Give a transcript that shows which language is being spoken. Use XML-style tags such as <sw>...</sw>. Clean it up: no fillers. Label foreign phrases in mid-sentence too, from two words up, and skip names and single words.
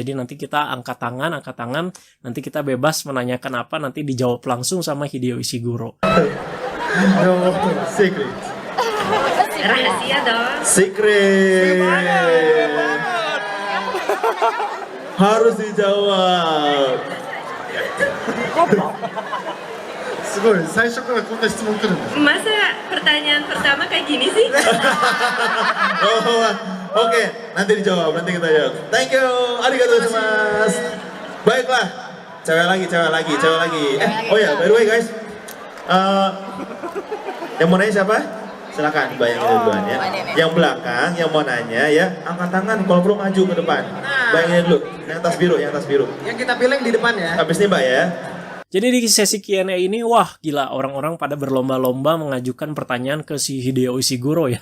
<id>Jadi nanti kita angkat tangan, nanti kita bebas menanyakan apa, nanti dijawab langsung sama Hideo Ishiguro. Secret. Rahasia dong. Secret. Harus dijawab.</id> <ja>Sugoi, 最初からこんな質問来るんです。</ja> <id>Masa pertanyaan pertama kayak gini sih? Oke, nanti dijawab, nanti kita jawab.</id> <en>Thank you,</en> <ja>ありがとうございます.</ja> <id>Baiklah, cewek lagi. Oh ya,</id> <en>by the way guys,</en> <id>yang mau nanya siapa? Silakan bayangin duluan ya. Yang belakang, yang mau nanya ya, angkat tangan. Kalau perlu maju ke depan. Bayangin dulu, yang tas biru. Yang kita pilih di depan ya. Habis ini mbak ya. Jadi di sesi Q&A ini, wah gila, orang-orang pada berlomba-lomba mengajukan pertanyaan ke si Hideo Ishiguro ya.</id>